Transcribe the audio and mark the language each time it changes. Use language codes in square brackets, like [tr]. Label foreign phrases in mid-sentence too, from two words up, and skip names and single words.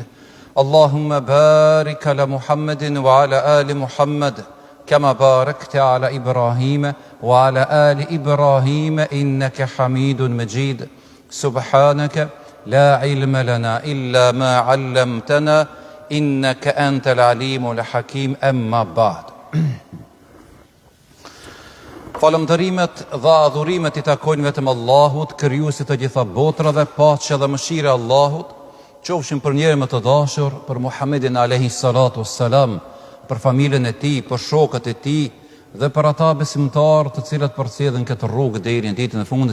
[ar] اللهم بارك على محمد وعلى آل محمد كما باركت على إبراهيم وعلى آل إبراهيم إنك حميد مجيد. سبحانك لا علم لنا إلا ما علمتنا إنك أنت العليم الحكيم. أما بعد. [sq] Falëndërimet dhe adhurimet I takojnë vetëm Allahut, krijuesit të gjitha botrave, paqja dhe mëshira e Allahut qofshin për njerën më të dashur, për Muhammedin [ar] عليه الصلاة والسلام, [sq] për familjen e tij, për shokët e tij dhe për ata besimtarë të cilët përcjellin këtë rrugë deri në ditën e fundit.